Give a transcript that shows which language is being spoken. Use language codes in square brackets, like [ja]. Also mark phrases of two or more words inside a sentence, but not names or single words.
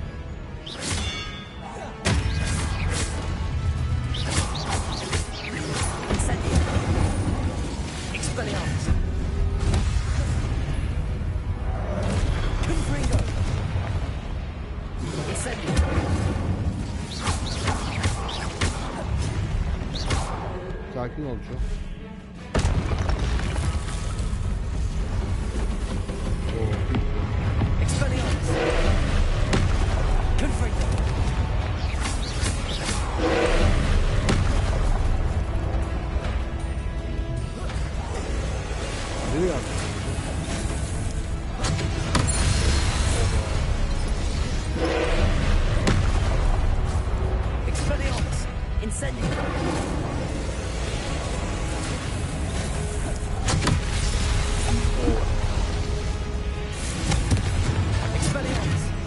[tr] Incendio! Expelliarmus! Confringo! Incendio! Sakin ol çok. Expelliarmus! Confringo! Nereye yaptın? Expelliarmus! Incendio! Expelliarmus!